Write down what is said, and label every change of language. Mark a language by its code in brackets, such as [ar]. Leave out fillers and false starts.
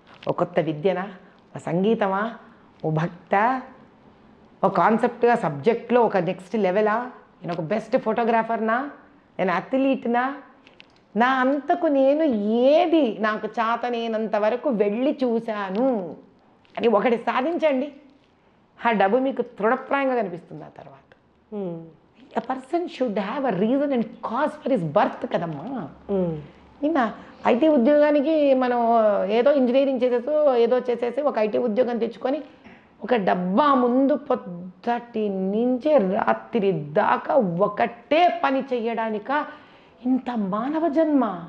[te] ఒక కొత్త విద్యనా, ఒక సంగీతమా, ఓ భక్త, ఒక కాన్సెప్ట్గా సబ్జెక్ట్లో ఒక నెక్స్ట్ లెవెలా, నేను ఒక బెస్ట్ ఫోటోగ్రాఫర్నా, నేను అథ్లీట్నా, నా అంతకు నేను ఏది నాకు చేతనేనంత వరకు వెళ్ళి చూశాను అని ఒకటి సాధించండి. ఆ డబ్బు మీకు తృఢప్రాయంగా కనిపిస్తుంది ఆ తర్వాత. [en] A person should have a reason and cause for his birth కదమ్మా. [te] నిన్న ఐటీ ఉద్యోగానికి మనం ఏదో ఇంజనీరింగ్ చేసేసి ఒక ఐటీ ఉద్యోగం తెచ్చుకొని ఒక డబ్బా ముందు పొద్దుటి నుంచి రాత్రి దాకా ఒకటే పని చేయడానిక ఇంత మానవ జన్మ.